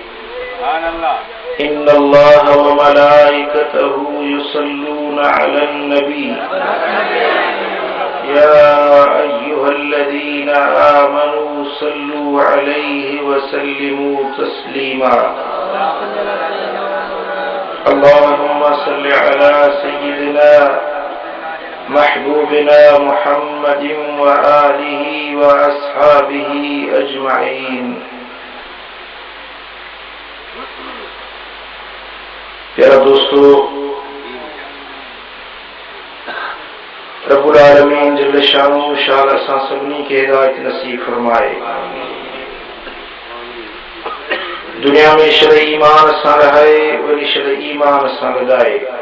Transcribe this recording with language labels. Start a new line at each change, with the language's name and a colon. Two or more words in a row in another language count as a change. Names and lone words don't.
Arabic: إن الله وملائكته يصلون على النبي يا أيها الذين آمنوا صلوا عليه وسلموا تسليما. اللهم صل على سيدنا محبوبنا محمد وآله وأصحابه أجمعين.
Sindhi: प्यारा दोस्तों,
Arabic: رب العالمين جل شأنه
Sindhi: शाल असां सभिनी खे हिदायत नसीब फरमाए। दुनिया में शर ईमान सां रहाए, वरी शर ईमान सां लॻाए।